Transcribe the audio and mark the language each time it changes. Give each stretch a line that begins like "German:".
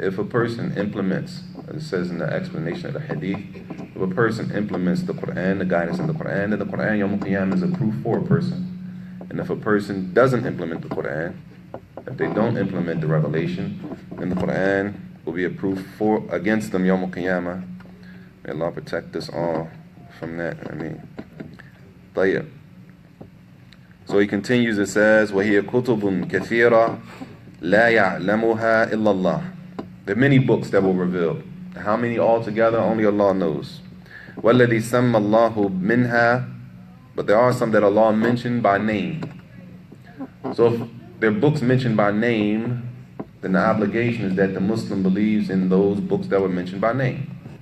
English: If a person implements, as it says in the explanation of the Hadith, if a person implements the Quran, the guidance in the Quran, then the Quran Yawm al-Qiyamah is a proof for a person. And if a person doesn't implement the Quran, if they don't implement the revelation, then the Quran will be a proof against them Yawm al-Qiyamah. May Allah protect us all from that.
Arabic: طيب.
English: So he continues, it says,
Arabic: وَهِيَ كُتُبٌ كَثِيرًا لَا يَعْلَمُهَا إِلَّا اللَّهِ.
English: There are many books that were revealed. How many altogether? Only Allah knows.
Arabic: وَالَّذِي سَمَّ اللَّهُ مِنْهَا.
English: But there are some that Allah mentioned by name. So if there are books mentioned by name, then the obligation is that the Muslim believes in those books that were mentioned by name.